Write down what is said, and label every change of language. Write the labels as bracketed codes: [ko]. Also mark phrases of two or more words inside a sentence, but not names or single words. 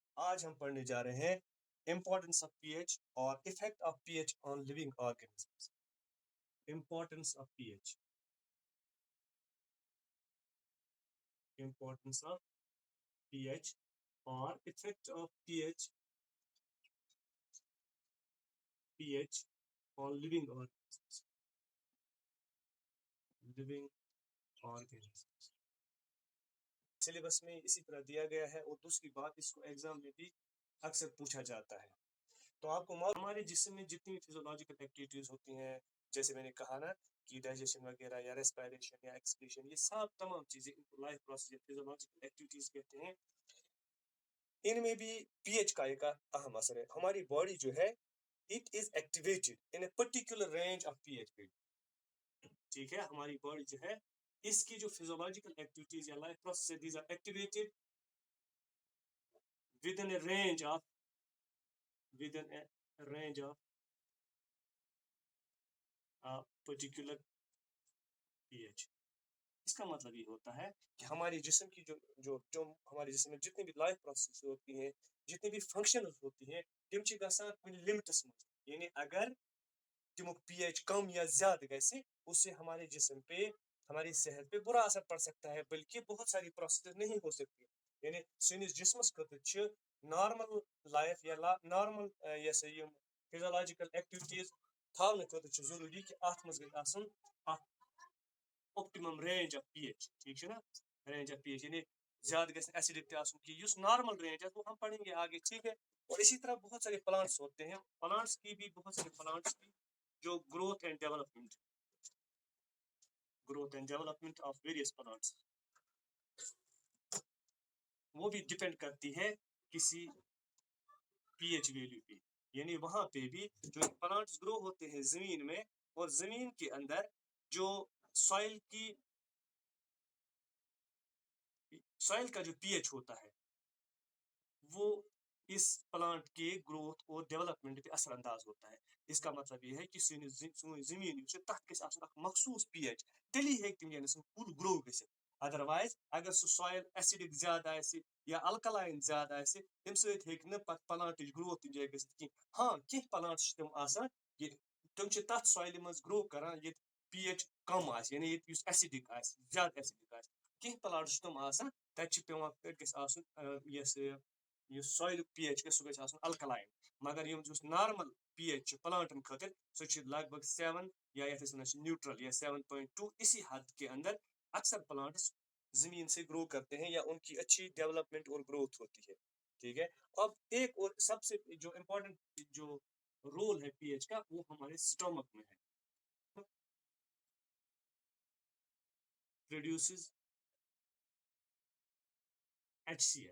[ur] آج ہم پڑھنے جا رہے ہیں [en] importance of pH [ur] اور [en] effect of pH on living organisms. importance of pH. Importance of pH or effect of pH on living organisms. Living organisms. [ur] سلیبس میں اسی طرح دیا گیا ہے اور دوسری بات اس کو ایگزام میں بھی اکثر پوچھا جاتا ہے. تو آپ کو ہمارے جسم میں جتنی [en] physiological activities [ur] ہوتی ہیں جیسے میں نے کہا نا کہ ڈائجیشن وغیرہ یا ریسپائریشن یا ایکسکریشن یہ سب تمام چیزیں ان کو [en] life process [ur] یا [en] physiological activities [ur] کہتے ہیں. ان میں بھی پی ایچ کا ایک اہم اثر ہے. ہماری باڈی جو ہے [en] it is activated in a particular range of pH value. [ur] ٹھیک ہے, ہماری باڈی جو ہے اس کی جو [en] physiological activities [ur] یا [en] life process these are activated within a range of particular pH. [ur] اس کا مطلب یہ ہوتا ہے کہ ہمارے جسم کی جو ہمارے جسم میں جتنی بھی [en] life process [ur] ہوتی ہیں, جتنی بھی فنکشنز ہوتی ہیں, [ks] تم چھ گژھان کُنہِ لمٹس منٛز. [ur] یعنی اگر [ks] تمیُک پی ایچ کم یا زیادہ گژھِ [ur] اس سے ہمارے جسم پہ, ہماری صحت پہ برا اثر پڑ سکتا ہے, بلکہ بہت ساری پروسیس نہیں ہو سکتی. [ks] یعنی سٲنِس جسمس خٲطرٕ چھِ [en] normal life [ks] یا نارمل یہ سا یم [en] physiological activities [ks] تھاونہٕ خٲطرٕ چھُ ضروٗری کہ اتھ منٛز گژھِ آسُن اکھ [en] optimum range of pH. [ur] ٹھیک ہے نا, [en] range of pH [ur] یعنی زیادہ [ks] گژھِ ایسیڈک تہِ آسُن [ur] کہ یُس نارمل رینج ہے وہ ہم پڑھیں گے آگے. ٹھیک ہے, اور اسی طرح بہت سارے پلانٹس ہوتے ہیں, پلانٹس کی بھی بہت سارے پلانٹس کی جو [en] growth and development of various plants [ur] وہ بھی ڈپینڈ کرتی ہے کسی [en] pH value [ur] پہ. یعنی وہاں پہ بھی جو پلانٹس گرو ہوتے ہیں زمین میں, اور زمین کے اندر جو سوائل کا جو پی ایچ ہوتا ہے وہ اس پلانٹ کے گروتھ اور ڈیولپمنٹ پہ اثر انداز ہوتا ہے. اس کا مطلب یہ ہے کہ [ks] سون زمین تک گژھِ آسُن اکھ مخصوص پی ایچ, تیلی ہیکہِ تِم یعنی سُہ کُل گرو گٔژھِتھ. ادروائز اگر سُہ سویل ایسڈک زیادٕ آسہِ یا الکلائن زیادٕ آسہِ تمہِ سۭتۍ ہیکہِ نہٕ پتہٕ پلانٹٕچ گروتھ تہِ جایہِ گٔژھِتھ کینٛہہ. ہاں کینٛہہ پلانٹس چھِ تِم آسان کہ تِم چھِ تتھ سویلہِ منٛز گرو کران ییٚتہِ پی ایچ کم آسہِ, یعنی ییٚتہِ یُس ایسڈک آسہِ, زیادٕ ایسڈک آسہِ. کینٛہہ پلانٹس چھِ تِم آسان تتہِ چھِ پیوان تتہِ گژھِ آسُن یُس سویلُک پی ایچ گژھِ سُہ گژھِ آسُن الکلائن. مگر یُس نارمل پی ایچ چھُ پلانٹن خٲطرٕ سُہ چھُ لگ بھگ 7 یا یتھ أسۍ ونان چھِ نیوٹرل یا 7.2. [ur] اسی حد کے اندر اکثر پلانٹس زمین سے گرو کرتے ہیں یا ان کی اچھی ڈیولپمنٹ اور گروتھ ہوتی ہے. ٹھیک ہے, اب ایک اور سب سے جو امپورٹنٹ جو رول ہے پی ایچ کا وہ ہمارے اسٹومک میں ہے. [en] پروڈیوسز HCl.